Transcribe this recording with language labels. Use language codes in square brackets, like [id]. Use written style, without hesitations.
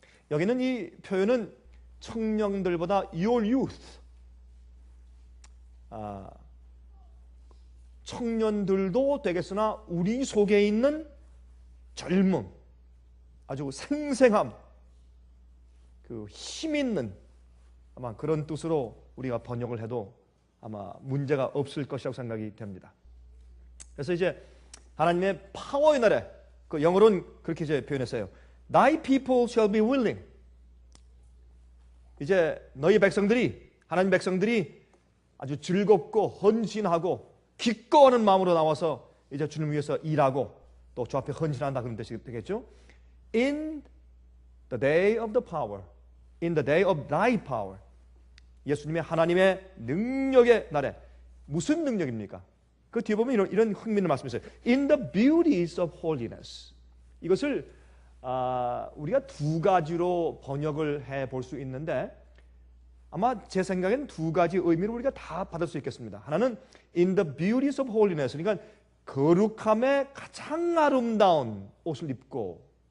[ko] 여기는 이 표현은 청년들보다 [en] your youth, [ko] 청년들도 되겠으나 우리 속에 있는 젊음, 아주 생생함, 그 힘 있는, 아마 그런 뜻으로 우리가 번역을 해도 아마 문제가 없을 것이라고 생각이 됩니다. 그래서 이제 하나님의 파워의 날에, 그 영어로는 그렇게 이제 표현했어요. [en] Thy people shall be willing. [ko] 이제 너희 백성들이, 하나님 백성들이 아주 즐겁고 헌신하고 기꺼워하는 마음으로 나와서 이제 주님을 위해서 일하고 또 주 앞에 헌신한다, 그런 뜻이 되겠죠. [en] In the day of the power, in the day of thy power. [ko] 예수님의 하나님의 능력의 날에. 무슨 능력입니까? 그 뒤에 보면 이런 흥미있는 말씀이 있어요. [en] In the beauties of holiness. [ko] 이것을 우리가 두 가지로 번역을 해볼 수 있는데, 아마 제 생각엔 두 가지 의미를 우리가 다 받을 수 있겠습니다. 하나는 [en] in the beauties of holiness, [ko] 그러니까 거룩함의 가장 아름다운 옷을 입고.